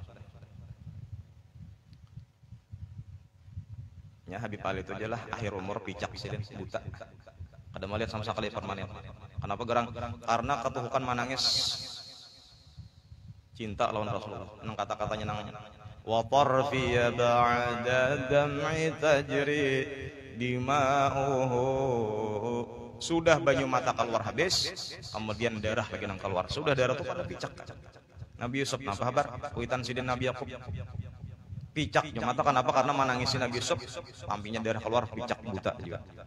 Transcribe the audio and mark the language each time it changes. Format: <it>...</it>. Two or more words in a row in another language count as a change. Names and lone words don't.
<bjn>Ya Habib Ali itu aja lah akhir umur picak silin buta. Kada melihat sama sekali permanen. Kenapa gerang? Karena ketuhukan manangis cinta lawan Rasulullah. Nang kata-katanya nang</bjn> <ar>وطرفي بعد دمعي تجري دماؤه.</ar> <bjn>Sudah banyu mata keluar habis, kemudian darah lagi nang keluar. Sudah darah itu pada picak. Nabi Yusuf napa kabar? Kuitan sidin Nabi Yakub. Picak mata kenapa? Karena menangisi Nabi Yusuf, pampinya darah keluar, picak buta juga.</bjn>